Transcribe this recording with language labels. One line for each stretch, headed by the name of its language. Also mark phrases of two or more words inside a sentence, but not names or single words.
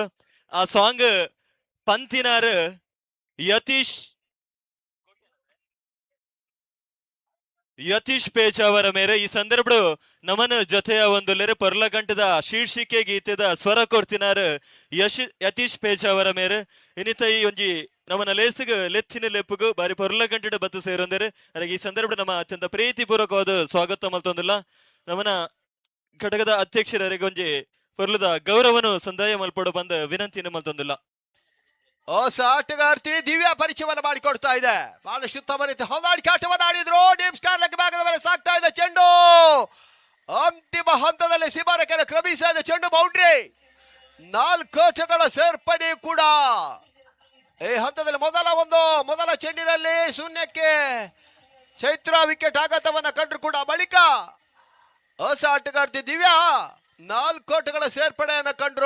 Tulu: ಆ ಸಾಂಗ್ ಪಂತಿನಾರ್ ಯತೀಶ್ ಪೇಜ್ ಅವರ ಮೇರೆ ಈ ಸಂದರ್ಭ ನಮನ ಜೊತೆಯ ಒಂದು ಪೊರ್ಲ ಕಂಠದ ಶೀರ್ಷಿಕೆ ಗೀತೆದ ಸ್ವರ ಕೊಡ್ತಿನಾರ್ ಯತೀಶ್ ಪೇಜ್ ಅವರ ಮೇರೆ ಇನ್ನಿತ ಈ ಒಂಜಿ ನಮ್ಮನ ಲೇಸಿಗೆ ಲೆತ್ತಿನ ಲೆಪ್ಪುಗು ಬಾರಿ ಪೊರ್ಲ ಕಂಠದ ಬತ್ತು ಸೇರೊಂದರೆ ಅದಕ್ಕೆ ಈ ಸಂದರ್ಭ ನಮ್ಮ ಅತ್ಯಂತ ಪ್ರೀತಿಪೂರ್ವಕವಾದ ಸ್ವಾಗತ ಮಲ್ತೊಂದಿಲ್ಲ. ನಮ್ಮನ ಘಟಕದ ಅಧ್ಯಕ್ಷರಿಗೆ ಒಂಜಿ ಪೊರ್ಲದ ಗೌರವನು ಸಂದಾಯ ಮಲ್ಪಡು ಬಂದ ವಿನಂತಿಯನ್ನು ಮಲ್ತೊಂದಿಲ್ಲ.
Kannada: ಹೊಸ ಆಟಗಾರ್ತಿ ದಿವ್ಯಾ ಪರಿಚಯವನ್ನು ಮಾಡಿಕೊಡ್ತಾ ಇದೆ. ಬಹಳಷ್ಟು ಉತ್ತಮ ರೀತಿ ಹೊಂದಾಣಿಕೆ ಆಟವನ್ನು ಆಡಿದ್ರು.
English: deep square
Kannada: ಭಾಗದ ಮೇಲೆ ಸಾಕ್ತಾ ಇದೆ ಚೆಂಡು. ಅಂತಿಮ ಹಂತದಲ್ಲಿ ಸೀಮಾರೇಖೆಯನ್ನು ಕ್ರಮಿಸ್ತಾ ಇದೆ ಚೆಂಡು. ಬೌಂಡ್ರಿ 4 ಓಟಗಳ ಸೇರ್ಪಡೆ ಕೂಡ ಈ ಹಂತದಲ್ಲಿ ಮೊದಲ ಚೆಂಡಿನಲ್ಲಿ ಶೂನ್ಯಕ್ಕೆ ಚೈತ್ರ ವಿಕೆಟ್ ಆಘಾತವನ್ನ ಕಂಡ್ರು ಕೂಡ ಬಳಿಕ ಹೊಸ ಆಟಗಾರ್ತಿ ದಿವ್ಯಾ 4 ಓಟಗಳ ಸೇರ್ಪಡೆಯನ್ನು ಕಂಡ್ರು.